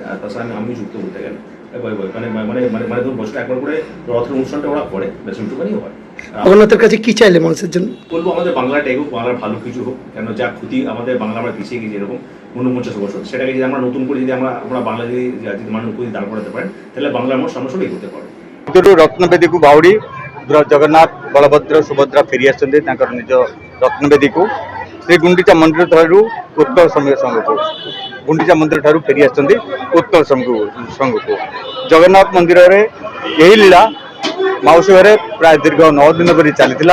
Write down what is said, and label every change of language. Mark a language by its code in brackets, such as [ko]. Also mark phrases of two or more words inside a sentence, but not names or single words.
[bn] আর তাছাড়া আমি যুক্ত বলতে গেলে মানে বছর একবার করে রথের অনুষ্ঠানটা ওরা করে, বেশিটুকুনি হয়। জগন্নাথের কাছে কি চাইলে মানুষের জন্য? বলবো আমাদের বাংলাটা এগোক, বাংলার ভালো কিছু হোক, কেন যা ক্ষতি আমাদের বাংলা আমরা পিছিয়ে গেছি এরকম 49 বছর, সেটাকে যদি আমরা নতুন করে যদি আমরা বাংলা যদি মানুষ দাঁড় করাতে পারেন, তাহলে বাংলার মানুষ সামনে সব এগোতে পারে। [or] ରତ୍ନବେଦୀକୁ ବାହୁଡ଼ି ଜଗନ୍ନାଥ ବଳଭଦ୍ର ସୁଭଦ୍ରା ଫେରି ଆସିଛନ୍ତି ତାଙ୍କର ନିଜ ରତ୍ନବେଦୀକୁ। ଶ୍ରୀ ଗୁଣ୍ଡିଚା ମନ୍ଦିର ଠାରୁ ଉତ୍କଳ ଶ୍ରମିକ ସଂଘକୁ, ଗୁଣ୍ଡିଚା ମନ୍ଦିର ଠାରୁ ଫେରି ଆସିଛନ୍ତି ଉତ୍କଳ ସଂଘକୁ। ଜଗନ୍ନାଥ ମନ୍ଦିରରେ ଏହି ଲୀଳା ମାଉସୀ ଘରେ ପ୍ରାୟ ଦୀର୍ଘ 9 ଦିନ ଧରି ଚାଲିଥିଲା।